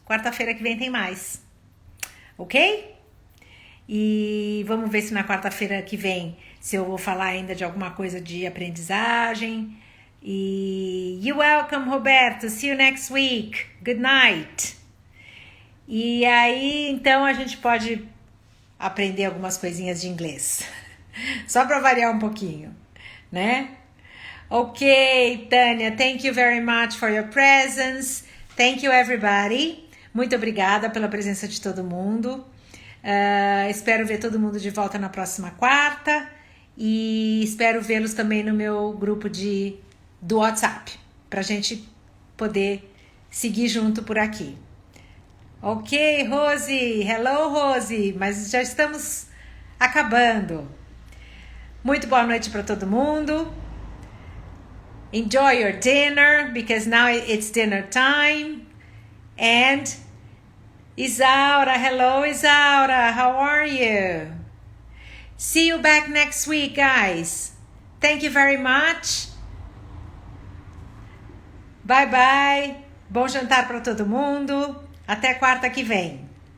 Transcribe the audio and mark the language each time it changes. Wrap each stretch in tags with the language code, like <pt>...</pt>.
<pt>Quarta-feira que vem tem mais. Ok? E vamos ver se na quarta-feira que vem se eu vou falar ainda de alguma coisa de aprendizagem.</pt> <en>E you're welcome, Roberto. See you next week. Good night.</en> <pt>E aí, então, a gente pode aprender algumas coisinhas de inglês. Só para variar um pouquinho, né?</pt> <en>Ok, Tânia, thank you very much for your presence. Thank you, everybody.</en> <pt>Muito obrigada pela presença de todo mundo. Espero ver todo mundo de volta na próxima quarta. E espero vê-los também no meu grupo do WhatsApp, pra gente poder seguir junto por aqui.</pt> <en>Ok, Rose. Hello, Rose.</en> <pt>Mas já estamos acabando. Muito boa noite para todo mundo.</pt> <en>Enjoy your dinner, because now it's dinner time. And Isaura, hello Isaura, how are you? See you back next week, guys. Thank you very much. Bye bye.</en> <pt>Bom jantar para todo mundo. Até quarta que vem.</pt>